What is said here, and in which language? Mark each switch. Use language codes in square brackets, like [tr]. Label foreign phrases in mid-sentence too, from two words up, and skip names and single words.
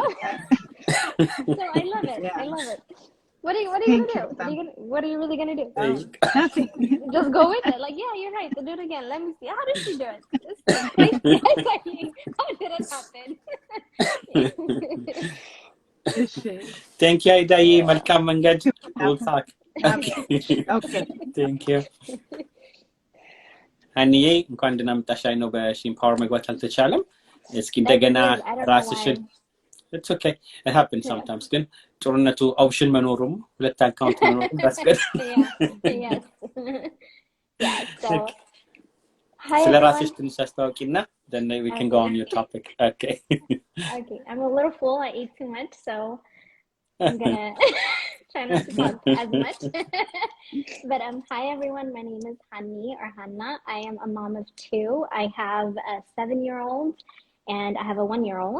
[en] So I love it. I love it. What are you gonna do? What are you really gonna do? Just go with it. Like, yeah, you're right. So do it again. Let me see. How did she do it? How did it happen? Thank you Aida. [am] መልካም መንገድ. [en] We'll talk. Okay. Thank you. [am] ሀኒዬ እንኳን ደህና መጣሽ ነው በሺምፓወር መግባት አልተቻለም። እስኪ እንደገና ራስሽን [en] It's okay. It happens sometimes. [am] ግን ጦርነቱ ኦፕሽን መኖሩም ሁለት አካውንት መኖሩም [en] that's good. Yes. Yeah, so hi [am] ስለ [en] everyone. [am] ራስሽ ትንሽ አስተዋውቂና [en] then we can go on your topic. [am] Okay. [en] Okay, I'm a little full. I ate too much, so I'm gonna try not to talk as much. But hi everyone, my name is Hani or Hanna. I am a mom of two. I have a 7-year-old and I have a 1-year-old.